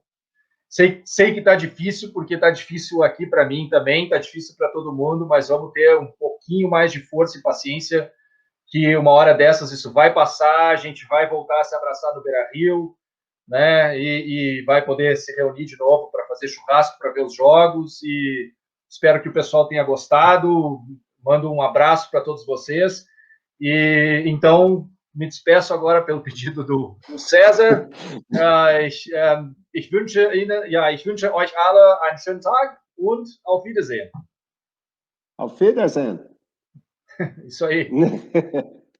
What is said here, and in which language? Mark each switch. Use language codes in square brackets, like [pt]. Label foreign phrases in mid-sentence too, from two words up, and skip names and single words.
[pt] Sei que está difícil, porque está difícil aqui para mim também, está difícil para todo mundo, mas vamos ter um pouquinho mais de força e paciência, que uma hora dessas isso vai passar, a gente vai voltar a se abraçar no Beira-Rio, né? E vai poder se reunir de novo para fazer churrasco, para ver os jogos, e espero que o pessoal tenha gostado. Mando um abraço para todos vocês. E então me despeço agora pelo pedido do César. [de] Ich wünsche euch alle einen schönen Tag und auf Wiedersehen. Auf Wiedersehen. [pt] Isso aí.